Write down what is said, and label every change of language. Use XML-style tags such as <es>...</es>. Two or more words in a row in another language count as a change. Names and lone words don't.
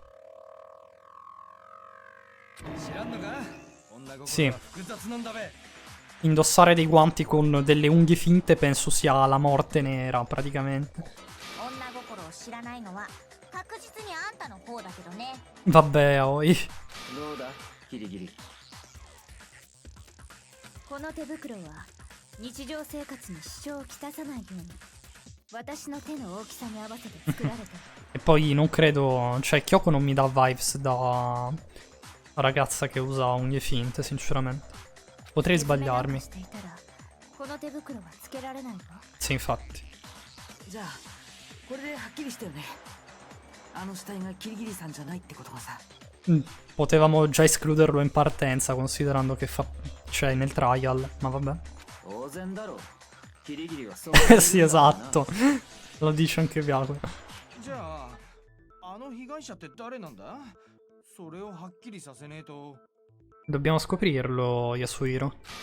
<it>Sì. Indossare dei guanti con delle unghie finte penso sia la morte nera, praticamente. Vabbè, oi.</it> <ja>この手袋は日常生活に支障をきたさないように私の手の大きさに合わせて作られた</ja> <it>E poi non credo, cioè Kyoko non mi dà vibes da ragazza che usa unghie finte, sinceramente. Potrei sbagliarmi.</it> <ja>この手袋はつけられないの</ja> <it>Sì, infatti.</it> <ja>じゃあこれではっきりしたよね。あの死体がキリギリさんじゃないってことがさ。</ja> <it>Potevamo già escluderlo in partenza, considerando che c'è nel trial, ma vabbè. Sì, esatto. Lo dice anche Biaco. Dobbiamo scoprirlo, Yasuhiro.</it>